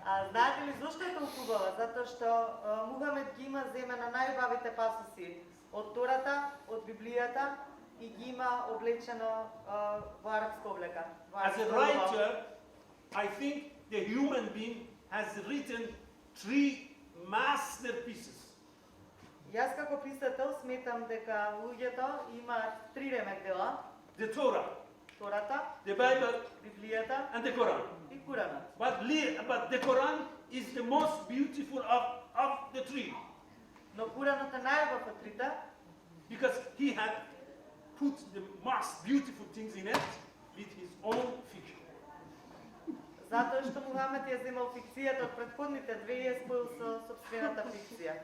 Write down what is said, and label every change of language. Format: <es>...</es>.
<mk>Знаете ли зошто е толку убава? Затоа што Мухамед ги има земена најубавите пасоси од Тората, од Библијата и ги има облечено во арапска облека.</mk> <en>As a writer, I think the human being has written 3 masterpieces.</en> <mk>Јас како писател сметам дека луѓето имаат 3 ремек дела:</mk> <en>The Torah,</en> <mk>Тората,</mk> <en>the Bible,</en> <mk>Библијата</mk> <en>and the Quran.</en> <mk>и Куранот.</mk> <en>But the Quran is the most beautiful of the 3.</en> <mk>Но Куранот е најубав од трите,</mk> <en>Because he had put the most beautiful things in it with his own fiction.</en> <mk>затоа што Мухамед ја земал фикцијата од претходните две и ја споил со сопствената фикција.</mk>